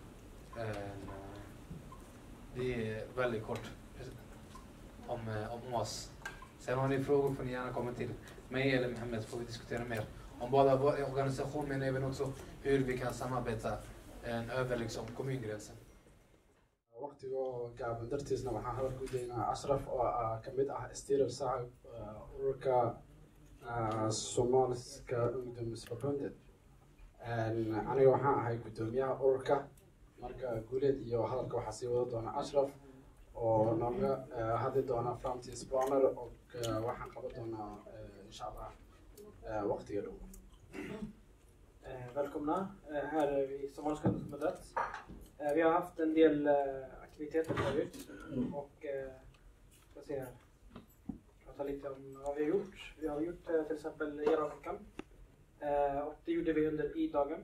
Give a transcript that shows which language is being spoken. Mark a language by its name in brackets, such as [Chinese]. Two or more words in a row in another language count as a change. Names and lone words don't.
[Swedish] Det är väldigt kort om oss. Sen har ni frågor får ni gärna komma till mig eller Mohammed får vi diskutera mer om både organisation men även också hur vi kan samarbeta över liksom kommungränsen. [Somali] waqtigoo gaaban dartiisna waxaan hadal ku daynaa Ashraf oo ka mid ah Steeler Saaxib ururka Somaliska Ungdomsförbundet aniga waxaan ahay gudoomiyaha ururka marka guuleed iyo hadalka waxaa sii wada doona Ashraf oo nooga hadli doona Francis Bonner oo waxaan qaban doonaa [Arabic] insha Allah [Somali] waqtiga dhow. [Swedish] Välkomna här i Somaliska Ungdomsförbundet. Vi har haft en del aktiviteter förut och ska se här. Prata lite om vad vi har gjort. Vi har gjort till exempel Järvaveckan och det gjorde vi under I-dagen.